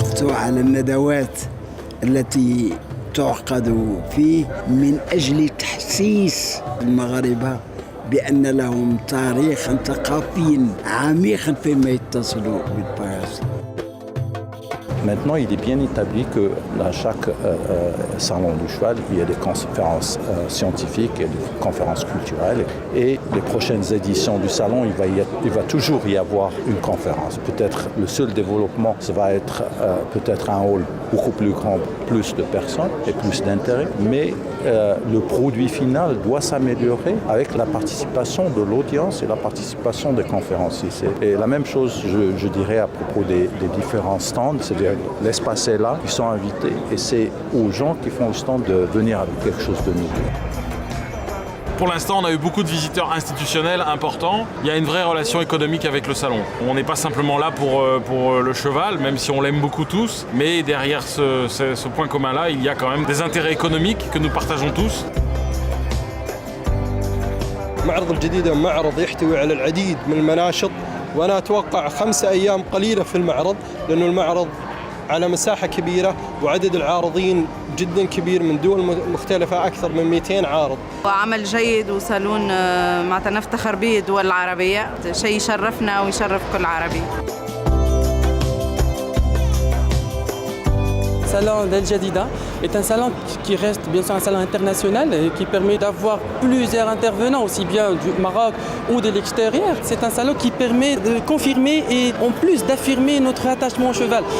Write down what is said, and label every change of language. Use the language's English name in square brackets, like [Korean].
[Arabic] على الندوات التي تعقد فيه من أجل تحسيس المغاربة بأن لهم تاريخا ثقافيا عميقا فيما يتصل بالفرس. [French] Maintenant, il est bien établi que dans chaque salon du cheval, il y a des conférences scientifiques et des conférences culturelles. Et les prochaines éditions du salon, il va toujours y avoir une conférence. Peut-être le seul développement, ça va être peut-être un hall beaucoup plus grand, plus de personnes et plus d'intérêt. Mais le produit final doit s'améliorer avec la participation de l'audience et la participation des conférenciers. Et la même chose, je dirais, à propos des différents stands, c'est-à-dire l'espace est là, ils sont invités et c'est aux gens qui font le stand de venir avec quelque chose de nouveau. Pour l'instant, on a eu beaucoup de visiteurs institutionnels importants. Il y a une vraie relation économique avec le salon. On n'est pas simplement là pour le cheval, même si on l'aime beaucoup tous, mais derrière ce point commun-là, il y a quand même des intérêts économiques que nous partageons tous. [Arabic] معرض الجديدة معرض يحتوي على العديد من المناشط، وأنا أتوقع 5 أيام قليلة في المعرض، لأنه المعرض على مساحة كبيرة وعدد العارضين جدا كبير من دول مختلفة، أكثر من 200 عارض. وعمل جيد وصالون معناتها نفتخر به الدول العربية، شيء يشرفنا ويشرف كل عربي. [French] Le salon d'El Jadida est un salon qui reste bien sûr un salon international et qui permet d'avoir plusieurs intervenants, aussi bien du Maroc ou de l'extérieur. C'est un salon qui permet de confirmer et en plus d'affirmer notre attachement au cheval.